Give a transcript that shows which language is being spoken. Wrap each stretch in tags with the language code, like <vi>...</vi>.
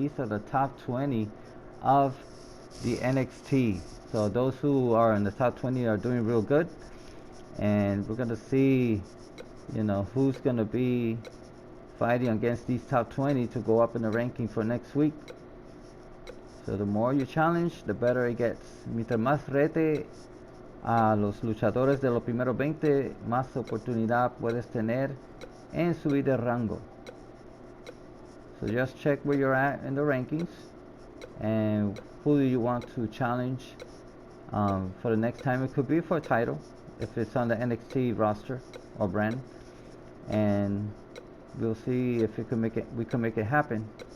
<en>These are the top 20 of the NXT. So those who are in the top 20 are doing real good. And we're going to see, who's going to be fighting against these top 20 to go up in the ranking for next week. So the more you challenge, the better it gets.</en> <es>Mientras más rete a los luchadores de los primeros 20, más oportunidad puedes tener en subir de rango.</es> <en>So just check where you're at in the rankings and who do you want to challenge for the next time. It could be for a title if it's on the NXT roster or brand, and we'll see if we can make it happen.</en>